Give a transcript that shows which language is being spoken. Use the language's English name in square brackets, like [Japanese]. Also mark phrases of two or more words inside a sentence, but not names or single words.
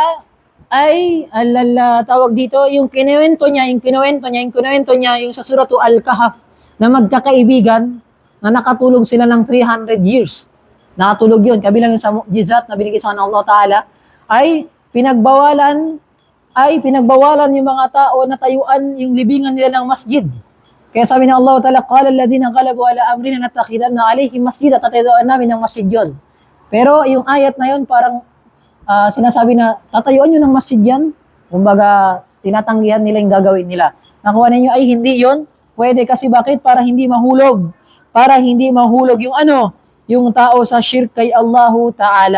[Filipino] ay tawag dito, yung kinuwento niya yung sa suratu Al-Kahf na magkakaibigan na nakatulog sila ng 300 years. Nakatulog yun. Kabilang yung sa mu'jizat na binigay sa Allah Ta'ala ay pinagbawalan yung mga tao na tayuan yung libingan nila ng masjid. Kaya sabi ng Allah Ta'ala, [Arabic] قال الذين غلبوا على أمرهم لنتخذن عليهم مسجدا, [Filipino] tatayuan namin ng masjid yun. Pero yung ayat na yun parang sinasabi na tatayuan nyo ng masjid yan. Kumbaga, tinatanggihan nila yung gagawin nila. Nakuha ninyo ay hindi yon. Pwede kasi bakit? Para hindi mahulog. Para hindi mahulog yung yung tao sa shirk kay Allah Ta'ala.